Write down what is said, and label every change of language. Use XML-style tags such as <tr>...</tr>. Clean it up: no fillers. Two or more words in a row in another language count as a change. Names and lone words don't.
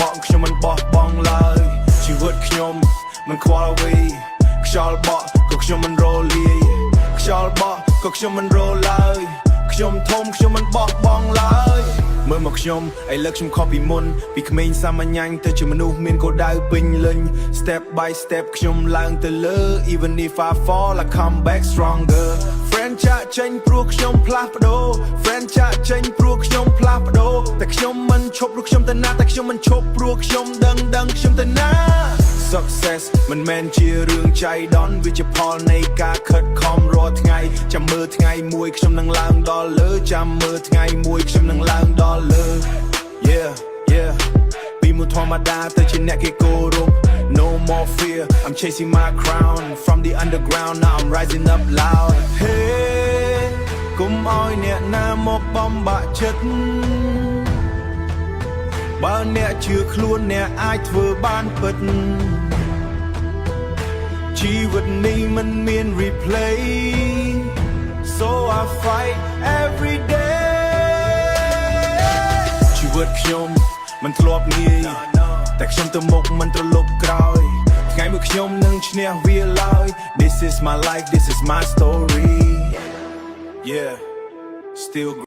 <km>ក់ខ្ញុំមិនបោះបង់ឡើយជីវិតខ្ញុំមិនខ្វល់អ្វីខ្យល់បក់ក៏ខ្ញុំមិនរលាយខ្យល់បក់ក៏ខ្ញុំមិនរឡើយខ្ញុំធំខ្ញុំមិនបោះ បង់ឡើយមើលមកខ្ញុំឥឡូវខ្ញុំខុសពីមុនពីក្មេងសាមញ្ញទៅជាមនុស្សមានគោលដៅពេញលេញ</km> <en>Step by</en> <km>step ខ្ញុំឡើងទៅលើ</km> <en>Even if I fall I come back stronger</en> <km>Friend ចាក់ចេញព្រោះខ្ញុំផ្លាស់ប្ដូរ Friend ចាក់ចេញព្រោះខ្ញុំផ្លាស់ប្ដូរតែខ្ញុំមិនឈប់ព្រោះខ្ញុំទៅណាតែខ្ញុំមិនឈប់ព្រោះខ្ញុំដឹងខ្ញុំទៅណា Success មិនមែនជារឿងចៃដន្យវាជាផលនៃការខិតខំរាល់ថ្ងៃចាំមើលថ្ងៃមួយខ្ញុំនឹងឡើងដល់លើចាំមើលថ្ងៃមួយខ្ញុំនឹងឡើងដល់លើ</km> <en>Yeah</en> <km>ពីមួយធម្មតាទៅជាអ្នកគេគោរព</km> <en>No more fear I'm chasing my crown From the underground now I'm rising up loud Hey</en> <km>កុំឲ្យអ្នកណាមកបំបាក់ចិត្ត បើអ្នកជឿខ្លួនអ្នកអាចធ្វើបានពិតជីវិតនេះមិនមាន replay</km> <en>So I fight every day</en> <km>ជីវិតខ្ញុំមិនធ្លាប់ងាយតែខ្ញុំទៅមុខមិនត្រឡប់ក្រោយថ្ងៃមួយខ្ញុំនឹងឈ្នះវាឡើយ</km> <en>This is my life This is my story Yeah Still</en>